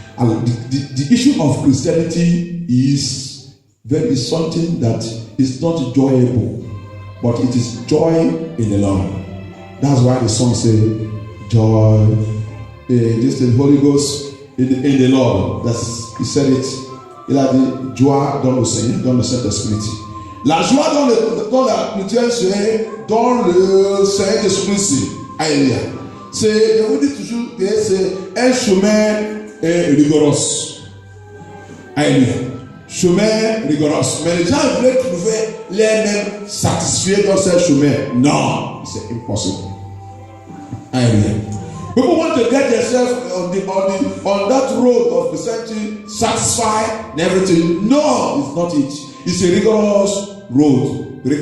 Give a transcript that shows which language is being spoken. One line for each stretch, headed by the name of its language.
English: And the issue of Christianity is something that is not enjoyable, but it is joy in the Lord. That's why the song says, joy this is the Holy Ghost in the Lord. He said it.
French: Il a dit joie dans le Seigneur, dans le Saint-Esprit. La joie dans la chrétienne, c'est dans le Saint-Esprit. Alléluia. Je vous dis toujours que c'est un chemin rigoureux. Alléluia. Chemin rigoureux. Mais les gens veulent trouver les mêmes satisfaits dans ce chemin. Non, c'est impossible. Alléluia.
English: People want to get themselves on that road of Christianity satisfied and everything. No, it's not it. It's a rigorous road.